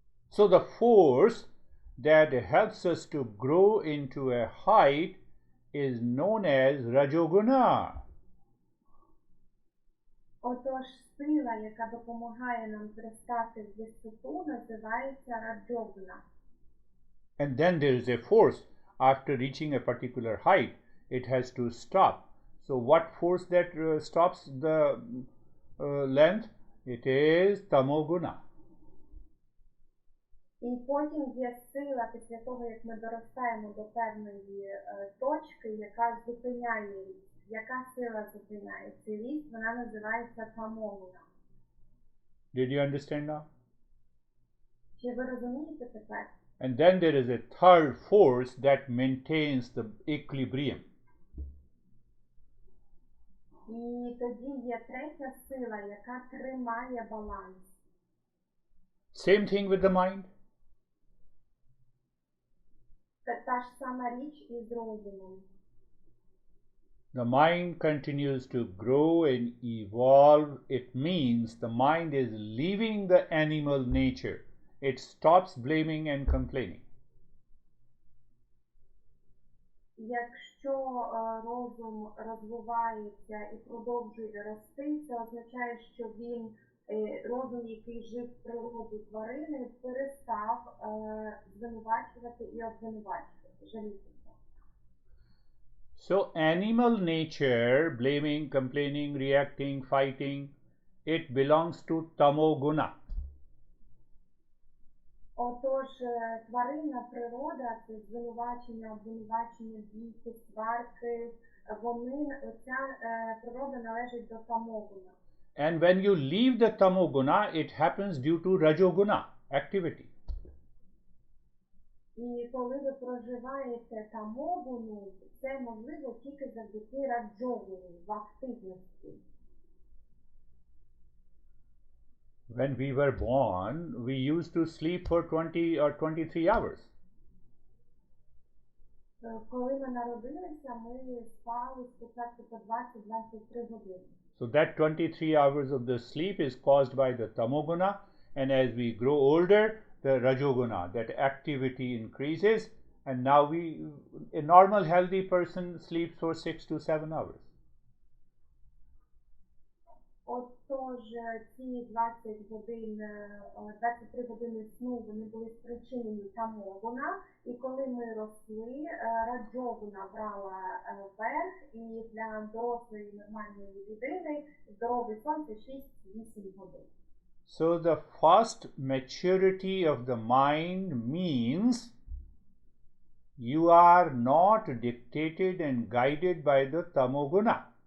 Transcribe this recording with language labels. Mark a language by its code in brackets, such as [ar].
[en] So the force that helps us to grow into a height is known as Rajoguna. [uk] Отож, сила, яка допомагає нам зростати в висоту, називається раджогуна. [en] And then there is a force. After reaching a particular height, it has to stop. So what force that stops the length? It is tamoguna. [uk] І потім є сила, після того, як ми доростаємо до певної точки, яка зупиняє ріст. Яка сила зупиняє цей ріст? Вона називається тамогуна. [en] Did you understand now? [uk] Чи ви розумієте тепер? [en] And then there is a third force that maintains the equilibrium. [uk] І тоді є третя сила, яка тримає баланс. [en] Same thing with the mind. [uk] Та ж сама річ із розумом. [en] The mind continues to grow and evolve. It means the mind is leaving the animal nature. It stops blaming and complaining. [uk] Якщо розум розвивається і продовжує рости, це означає, що він, розум, який жив в природі тварини, перестав звинувачувати і обвинувачувати, жалітися. [en] So animal nature, blaming, complaining, reacting, fighting, it belongs to tamoguna. [uk] Отож, тваринна природа, це звинувачення, обвинувачення, бійки, сварки, ця природа належить до тамогуна. [en] And when you leave the tamoguna, it happens due to rajoguna activity. [uk] І коли ви проживаєте тамогуну, це можливо тільки завдяки раджогуні, в активності. [en] When we were born, we used to sleep for 20 or 23 hours. [uk] Коли ми народилися, ми спали спочатку по 20-23 години. [en] So that 23 hours of the sleep is caused by the tamoguna, and as we grow older, the rajoguna, that activity increases, and now a normal healthy person sleeps for 6 to 7 hours. [uk] Отож, ці 23 години сну, вони були спричинені тамогуна, і коли ми росли, раджогуна брала верх, і для дорослої нормальної людини здоровий сон це 6-8 годин. [en] So the first maturity of the mind means you are not dictated and guided by the tamoguna.